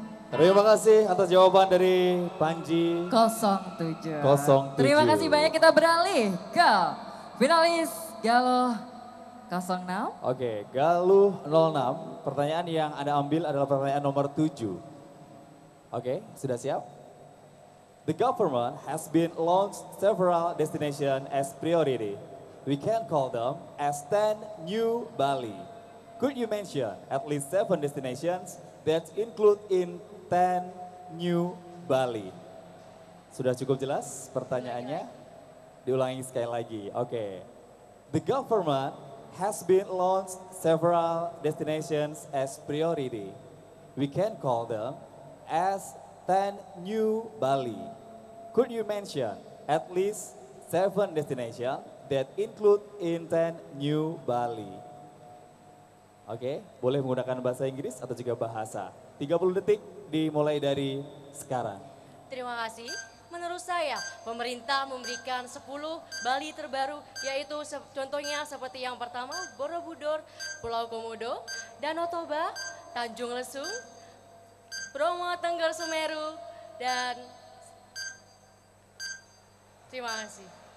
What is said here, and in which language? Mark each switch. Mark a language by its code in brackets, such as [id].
[id] Terima kasih atas jawaban dari Panji 07. 07. Terima kasih banyak, kita beralih ke finalis Galuh 06. Oke, Galuh 06, pertanyaan yang Anda ambil adalah pertanyaan nomor 7. Oke, sudah siap? [en] The government has been launched several destinations as priority. We can call them as 10 new Bali. Could you mention at least 7 destinations that include in 10 new Bali? [id] Sudah cukup jelas pertanyaannya? Diulangi sekali lagi. Oke. [en] The government has been launched several destinations as priority. We can call them as 10 new Bali. Could you mention at least 7 destinations that include in 10 new Bali? [id] Oke, boleh menggunakan bahasa Inggris atau juga bahasa. 30 detik dimulai dari sekarang. Terima kasih. Menurut saya, pemerintah memberikan 10 Bali terbaru, yaitu contohnya seperti yang pertama, Borobudur, Pulau Komodo, Danau Toba, Tanjung Lesung, Bromo Tengger Semeru, dan terima kasih.